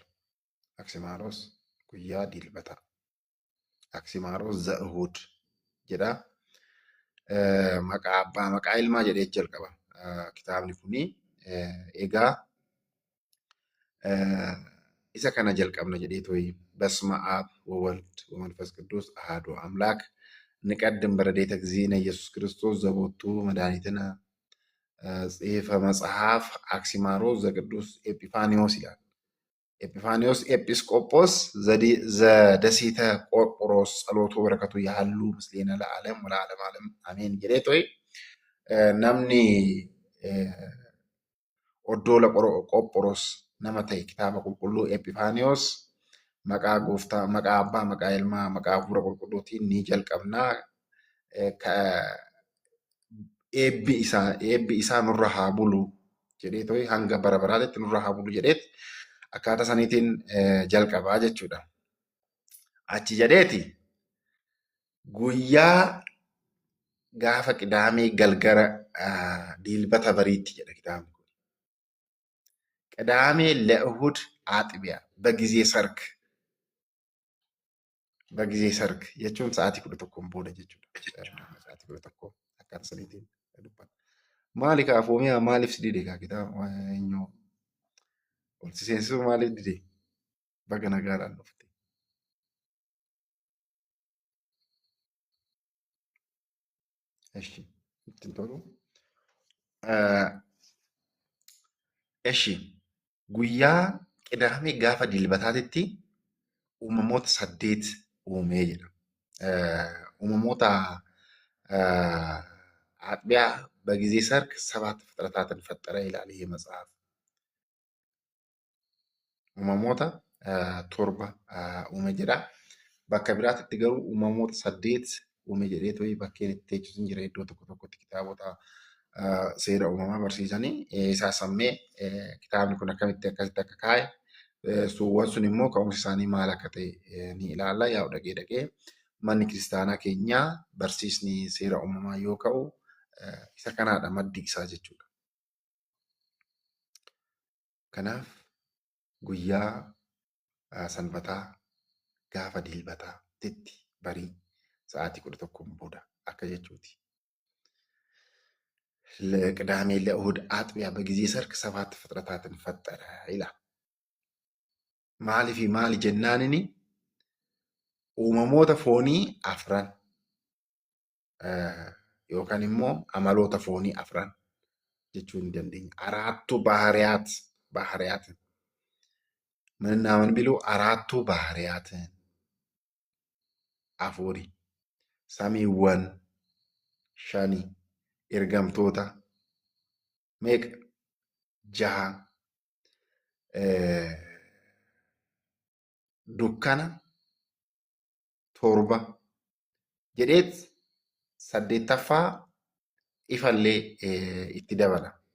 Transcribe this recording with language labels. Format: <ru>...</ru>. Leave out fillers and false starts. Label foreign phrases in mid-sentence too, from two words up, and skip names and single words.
<om>Aksimaaroos guyyaa dilbataa. Aksimaaroos za'uhud jedha. Maqaa abbaa maqaa ilmaa jedhee jalqaba. Kitaabni kuni egaa isa kana jalqabna jedhee to'i</om> <gez>በስመ አብ ወወልድ ወመንፈስ ቅዱስ አሐዱ አምላክ ንቀድም በረድኤተ እግዚእነ ኢየሱስ ክርስቶስ ዘቦቱ መድኃኒትነ ጽሔፈ መጽሐፍ አክሲማሮስ ዘቅዱስ ኤጲፋኒዎስ ይላል። ኤጲፋኒዎስ ኤጲስቆጶስ ዘደሴተ ቆጵሮስ ጸሎቱ በረከቱ ያሉ ምስሌነ ለዓለም ወለዓለመ ዓለም አሜን</gez> <om>jedheetoy namni oddoola Qophoroos nama ta'e kitaaba qulqulluu Epifaaniyoos maqaa gooftaa, maqaa abbaa, maqaa ilmaa, maqaa hafuura qulqulluutiin ni jalqabnaa. Eebbi isaa nurra haa bulu jedheetoy hanga bara baraatti nurra haa bulu jedheet akkaataa saniitiin jalqabaa jechuudha. Achi jedheeti guyyaa gaafa qidaamee galgara dilbata bariitti jedha kitaabni kun. Qidaamee</om> <am>ለእሁድ አጥቢያ በጊዜ ሰርክ</am> <om>jechuun sa'aatii 11 booda jechuudha. Sa'aatii 11 akkaataa saniitiin dubbata. Maali kaafuu mi'a maaliif si dide kaa kitaaba eenyu ol si seensisuu maaliif dide baga nagaadhaan dhufte. Eshi ittiin tolu. Eshi guyyaa qidaamee gaafa dilbataatitti uumamoota 8 uumee jedha. Uumamoota</om> <am>አጥቢያ በጊዜ ሰርክ 7 ፍጥረታትን ፈጠረ ይላል ይሄ መጽሐፍ።</am> <om>uumamoota 7 uume jedha. Bakka biraatti garuu uumamoota 8 uume jedheetoo bakkeen itti teechisu hin jira iddoo tokko tokkotti kitaabota seera uumamaa barsiisanii saasammee kitaabni kun akkamitti akkasitti akka kaa'e suuwwan sun immoo ka'umsi isaanii maal akka ta'e ni ilaalla. Yaa'u dhaqee manni kiristaanaa keenyaa barsiisni seera uumamaa yoo ka'u isa kanaadha maddi isaa jechuudha. Kanaaf guyyaa sanbataa gaafa dilbataatti barii sa'aatii 11 booda akka jechuuti.</om> <am>ቅዳሜ ለእሁድ አጥቢያ በጊዜ ሰርክ 7 ፍጥረታትን ፈጠረ ይላል።</am> <om>maaliif maali jennaanini uumamoota foonii 4 yookaan immoo amaloota foonii 4 jechuu ni dandeenya.</om> <am>አራቱ ባህሪያትን ምንና ምን ቢሉ አራቱ ባህሪያትን አፉሪ ሰሚወን ሸኒ</am> <om>ergamtoota meeqa 6 dukkana 7 jedheet 8ffaa ifallee itti dabala.</om>